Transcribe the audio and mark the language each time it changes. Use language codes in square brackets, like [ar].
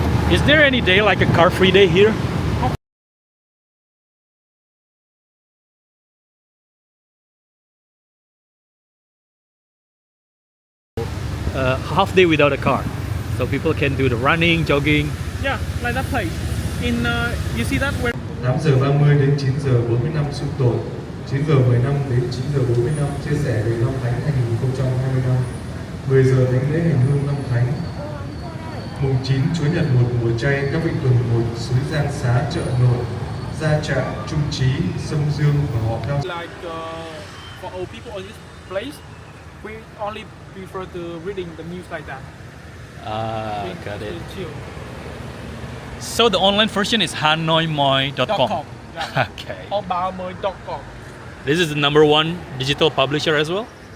[en] Is there any day like a car-free day here? Half day without a car, so people can do the running, jogging. Yeah, like that place. In you see that where [vi] 8 giờ 30 đến 9 giờ 45 xung tội, 9 giờ 15 đến 9 giờ 45 chia sẻ về năm Thánh 2025, 10 giờ thánh lễ hành hương năm Thánh, mùng 9 Chúa Nhật 1 mùa chay, các vị tuần 1 suối Giang Xá, chợ nổi, Gia Trạng, Trung Trí, Sông Dương và họ cao. [en] like for old people on this place, we only prefer to reading the news like that. Got it. Chill. So the online version is hanoimoi.com. Yeah. Okay. Or baomoi.com. This is the #1 digital publisher as well?